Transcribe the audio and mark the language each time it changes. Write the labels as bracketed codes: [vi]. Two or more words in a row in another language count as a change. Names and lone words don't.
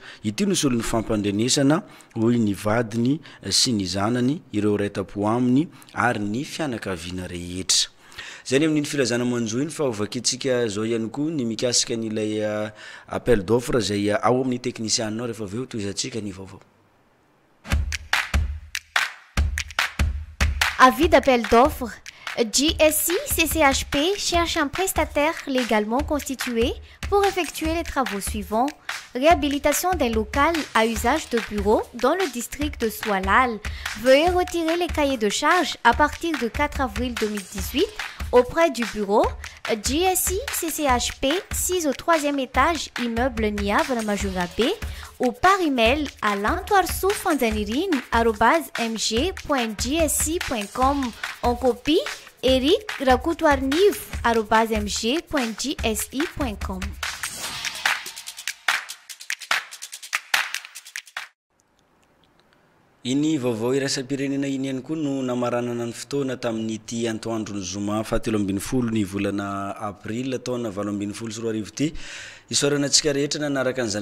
[mg] Ity no solon'ny fampandrenesana hoy ny vadiny sy ny zanany ireo raitapo aminy ary ny fianakaviana rehetra. Zany amin'ny filazana manjo iny fa ovakitsika zao ihany koa ny mikasika n'ilay [fr] appel d'offre [mg] zay ao amin'ny technicianao rehefa aveo toizatsika ny vaovao. [fr] Avis d'appel d'offres. GSI CCHP cherche un prestataire légalement constitué pour effectuer les travaux suivants. Réhabilitation d'un local à usage de bureau dans le district de Soualal. Veuillez retirer les cahiers de charges à partir de 4 avril 2018 auprès du bureau GSI CCHP 6 au 3e étage, immeuble Niave la Majunga B, ou par email à lantoarsoufandanirin@mg.gsc.com. En copie, Eric rakoutoirniv@mg.gsc.com. [mg] Iny vaovao iraisam-pirenena iny ihany koa no namaranana ny fotoana tamin'ity antoandro ny zoma 17 ny volana April taona 2024 ty Isaoranantsika rehetra nanaraka an'izany